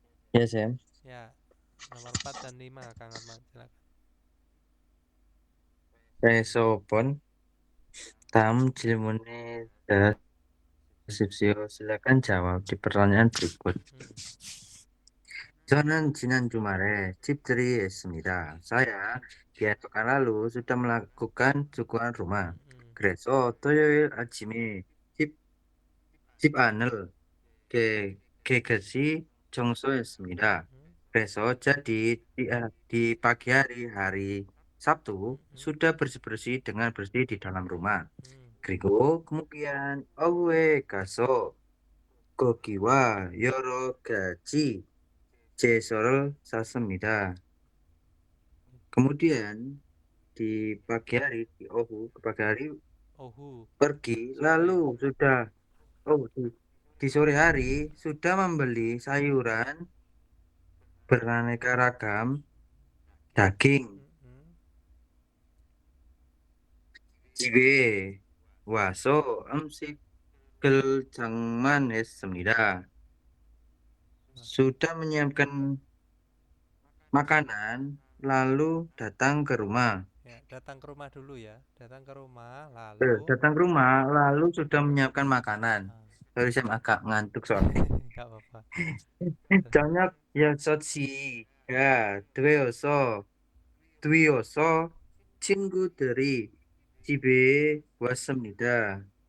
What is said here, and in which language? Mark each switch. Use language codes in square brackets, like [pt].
[id] Ya, Sam. Ya, nomor 4 dan 5 Kang Arman, silakan. [ko] Sobon tamu 질문에 대하십시오. [id] silakan jawab di pertanyaan berikut. [ko] 저는 지난 주말에 집들이 했습니다. [id] saya di pekan lalu sudah melakukan syukuran rumah. [ko] 그래서 토요일 아침에 집 안을 깨끗이 청소했습니다. 그래서 [id] jadi di pagi hari Sabtu sudah bersih-bersih dengan bersih di dalam rumah. [ko] 그리고 [id] kemudian [ko] 오후에 가서 고기와 여러 가지 채소를 샀습니다. [id] Kemudian di pagi hari di pagi hari pergi lalu sudah di sore hari sudah membeli sayuran beraneka ragam, daging. [ko] 집에 와서 음식을 장만했습니다. [id] Sudah menyiapkan makanan lalu datang ke rumah. Ya, datang ke rumah dulu ya. Datang ke rumah lalu sudah menyiapkan makanan. Sorry, saya agak ngantuk soalnya. Enggak apa-apa. [ko] 저녁 6시가 되어서 친구들이 집에 왔습니다.